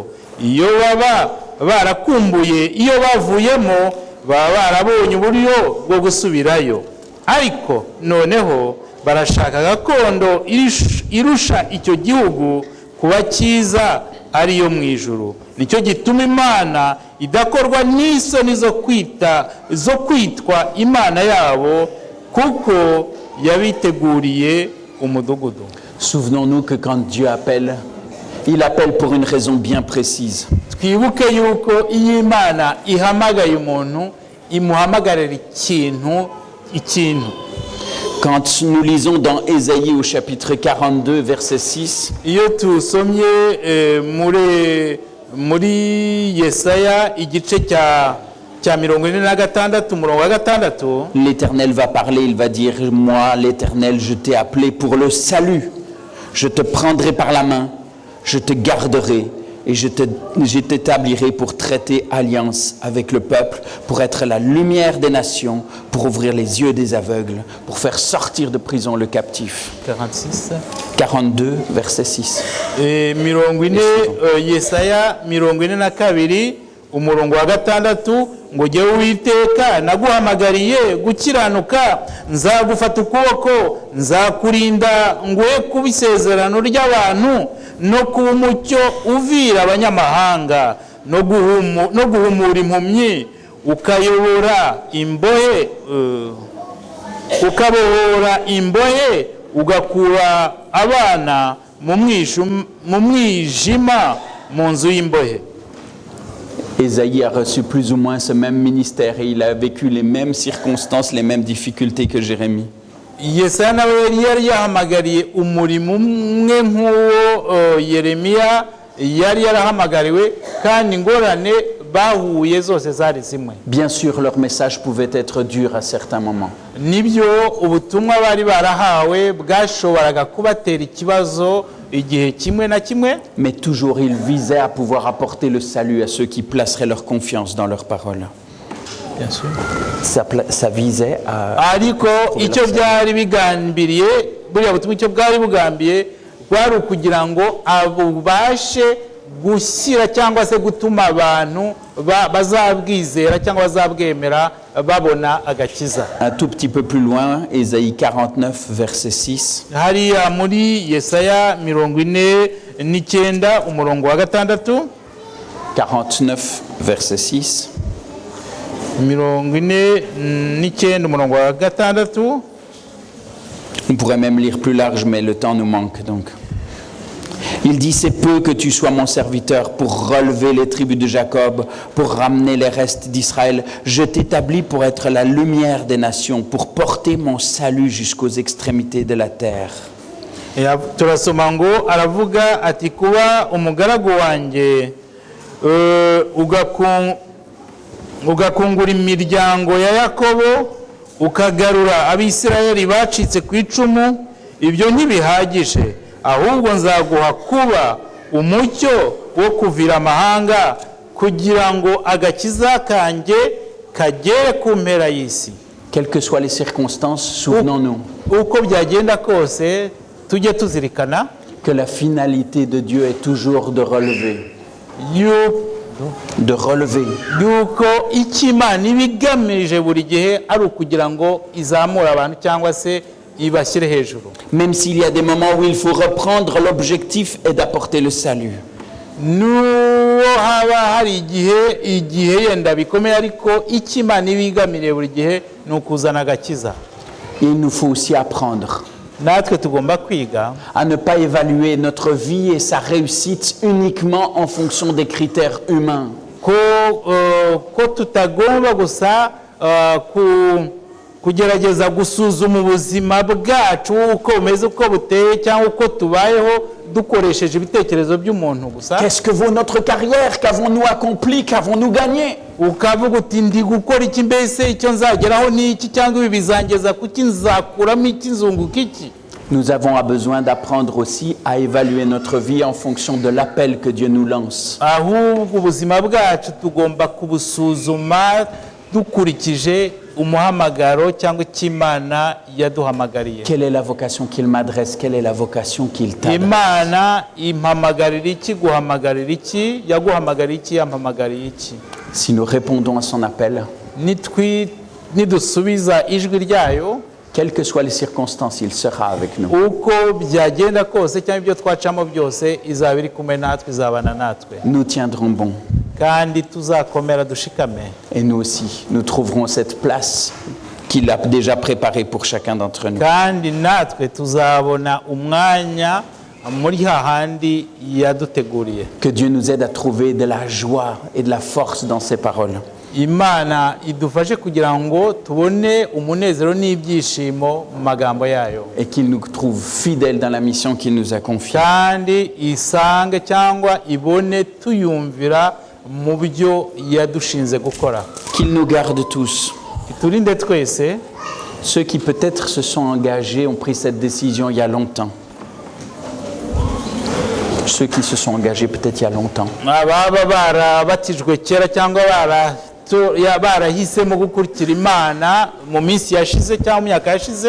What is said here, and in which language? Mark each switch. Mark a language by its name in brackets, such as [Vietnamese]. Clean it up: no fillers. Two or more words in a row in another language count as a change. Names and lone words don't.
[Kinyarwanda] Iyo baba barakumbuye iyo bavuyemo, baba barabonye uburyo bwo gusubirayo, ariko noneho barashaka gakondo irusha icyo gihugu kuba cyiza, ariyo mu ijuru. Nicyo gituma Imana idakorwa n'isoni zo kwitwa Imana yabo, kuko yabiteguriye umudugudu. [French] Souvenons-nous que quand Dieu appelle, il appelle pour une raison bien précise. [Kinyarwanda] Twibuke yuko iyo Imana ihamagaye umuntu imuhamagarira ikintu. [French] Quand nous lisons dans Ésaïe au chapitre 42, verset 6, [Kinyarwanda] iyo tusomye muri Yesaya igice cya 46 umurongo wa 6, [French] l'Éternel va parler, il va dire, moi l'Éternel, je t'ai appelé pour le salut. Je te prendrai par la main, je te garderai et je t'établirai pour traiter alliance avec le peuple, pour être la lumière des nations, pour ouvrir les yeux des aveugles, pour faire sortir de prison le captif. 42, verset 6. [Kinyarwanda] Yesaya 42 umurongo wa 6 ngo jyewe Uwiteka naguhamagariye gukiranuka, nzagufata ukuboko, nzakurinda nguhe kuba isezerano ry'abantu no kuba umucyo uvira abanyamahanga no guhumura impumyi, ukabohora imbohe, ugakura abana mu mwijima mu nzu y'imbohe. [French] Ésaïe a reçu plus ou moins ce même ministère et il a vécu les mêmes circonstances, les mêmes difficultés que Jérémie. [Kinyarwanda] Yesaya nawe yari yahamagariye umurimo umwe nk'uwo Yeremiya yari yarahamagariwe, kandi ingorane bahuye zose zari zimwe. [French] Bien sûr, leur message pouvait être dur à certains moments. [Kinyarwanda] Nibyo ubutumwa bari barahawe bwashoboraga kubatera ikibazo igihe kimwe na kimwe, [French] mais toujours il visait à pouvoir apporter le salut à ceux qui placeraient leur confiance dans leur parole. Bien sûr. Ça visait à... [Kinyarwanda] ariko icyo byari bigambiriye, buriya butumwa icyo bwari bugambiye bwari ukugira ngo abubashe gushyira cyangwa se gutuma abantu bazabwizera cyangwa bazabwemera babona agakiza. [French] Un tout petit peu plus loin, Ésaïe 49, verset 6. [Kinyarwanda] Hariya muri Yesaya 49 umurongo wa 6. [French] 49, verset 6. [Kinyarwanda] 49 umurongo wa 6. [French] On pourrait même lire plus large, mais le temps nous manque donc. Il dit, c'est peu que tu sois mon serviteur pour relever les tribus de Jacob, pour ramener les restes d'Israël. Je t'établis pour être la lumière des nations, pour porter mon salut jusqu'aux extrémités de la terre. [Kinyarwanda] Turasoma ngo aravuga ati kuba umugaragu wanjye ugakungura imiryango ya Yakobo, ukagarura Abisirayeli bacitse ku icumu, ibyo ntibihagije, ahubwo nzaguha kuba umucyo wo kuvira amahanga, kugira ngo agakiza kanjye kagere ku mpera y'isi. [French] Quelles que soient les circonstances, souvenons-nous [Kinyarwanda] uko byagenda kose tujye tuzirikana [French] que la finalité de Dieu est toujours de relever. [Kinyarwanda] yuko Imana ibigamije buri gihe ari ukugira ngo izamure abantu cyangwa se ibashyire hejuru. [French] Même s'il y a des moments où il faut reprendre, l'objectif est d'apporter le salut. [Kinyarwanda] n'uwo haba hari igihe yenda bikomeye ariko icyo Imana ibigamiriye buri gihe ni ukuzana agakiza. [French] Il nous faut aussi apprendre [Kinyarwanda] natwe tugomba kwiga [French] à ne pas évaluer notre vie et sa réussite uniquement en fonction des critères humains. [Kinyarwanda] ko tutagomba gusa kugerageza gusuzuma ubuzima bwacu uko bumeze uko buteye cyangwa uko tubayeho dukoresheje ibitekerezo by'umuntu gusa. [French] Qu'est-ce que vaut notre carrière? Qu'avons-nous accompli? Qu'avons-nous gagné? [Kinyarwanda] Ukavuga uti ndi gukora iki, mbese icyo nzageraho ni iki, cyangwa ibi bizangeza kuki, nzakuramo iki, nzunguka iki. [French] Nous avons besoin d'apprendre aussi à évaluer notre vie en fonction de l'appel que Dieu nous lance. [Kinyarwanda] Ahubwo ubuzima bwacu tugomba kubusuzuma dukurikije umuhamagaro cyangwa cy'Imana yaduhamagariye. [French] Quelle est la vocation qu'il m'adresse? Quelle est la vocation qu'il t'adresse? [Kinyarwanda] Imana impamagarira iki, guhamagarira iki, yaguhamagarira iki, yampamagarira iki. [French] Si nous répondons à son appel, [Kinyarwanda] nidusubiza ijwi ryayo, [French] quelles que soient les circonstances, il sera avec nous. [Kinyarwanda] uko byagenda kose cyangwa ibyo twacamo byose izaba iri kumwe natwe, izabana natwe. [French] Nous tiendrons bon. [Kinyarwanda] Kandi tuzakomera dushikame. [French] Et nous aussi, nous trouverons cette place qu'il a déjà préparée pour chacun d'entre nous. [Kinyarwanda] Kandi natwe tuzabona umwanya muri hahandi yaduteguriye. [French] Que Dieu nous aide à trouver de la joie et de la force dans ses paroles. [Kinyarwanda] Imana idufashe kugira ngo tubone umunezero n'ibyishimo mu magambo yayo. [French] Et qu'il nous trouve fidèles dans la mission qu'il nous a confiée. [Kinyarwanda] Kandi isange cyangwa ibone tuyumvira mu byo yadushinze gukora. [French] Qu'il nous garde tous. [Kinyarwanda] Iturinde twese. [French] Ceux qui peut-être se sont engagés ont pris cette décision il y a longtemps. Ceux qui se sont engagés peut-être il y a longtemps. [Kinyarwanda] Ababa barabatijwe kera cyangwa barahisemo gukurikira Imana mu minsi yashize cyangwa mu myaka yashize.